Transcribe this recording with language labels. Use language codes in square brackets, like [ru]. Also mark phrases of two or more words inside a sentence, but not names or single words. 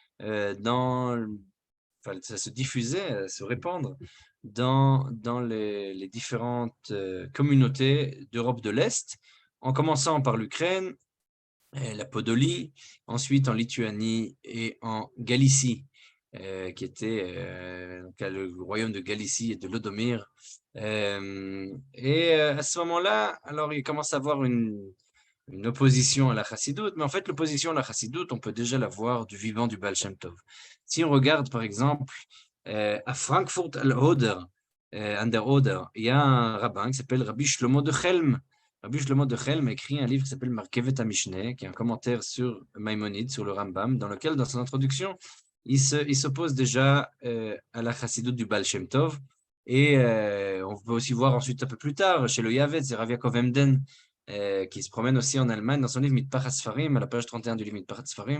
[fr] enfin, ça se diffusait, à se répandre dans les différentes communautés d'Europe de l'Est, en commençant par l'Ukraine, la Podolie, ensuite en Lituanie et en Galicie, qui était donc, le royaume de Galicie et de Lodomir. À ce moment-là, alors il commence à avoir une opposition à la chassidoute, mais en fait, l'opposition à la chassidoute, on peut déjà la voir du vivant du Baal Shem Tov. Si on regarde, par exemple, à Frankfurt al-Oder, an der Oder, il y a un rabbin qui s'appelle Rabbi Shlomo de Chelm. Rabbi Shlomo de Chelm a écrit un livre qui s'appelle Markevet HaMishneh, qui est un commentaire sur Maïmonide, sur le Rambam, dans lequel, dans son introduction, il s'oppose déjà à la chassidoute du Baal Shem Tov. Et on peut aussi voir ensuite, un peu plus tard, chez le Yavetz, c'est Rav Yaakov Emden, qui se promène aussi en Allemagne dans son livre Mitpachat Sfarim, à la page 31 du livre Mitpachat Sfarim.